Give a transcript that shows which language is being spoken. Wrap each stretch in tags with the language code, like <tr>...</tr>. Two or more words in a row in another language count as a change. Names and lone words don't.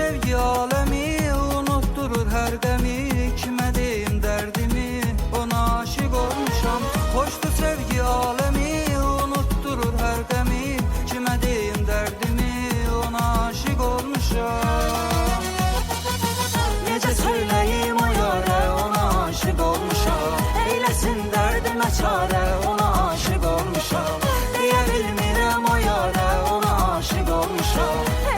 <tr>sevgi alemi, unutturur her demi.</tr> <az>Kime deyim dərdimi, ona aşık olmuşam.</az> <tr>Hoşdur sevgi alemi, unutturur her demi.</tr> <az>Kime deyim dərdimi, ona aşık olmuşam. Necə söyleyim o yara, ona aşık olmuşam. Eylesin dərdimə çare, ona aşık olmuşam. Deyə bilmirəm o yara, ona aşık olmuşam.</az>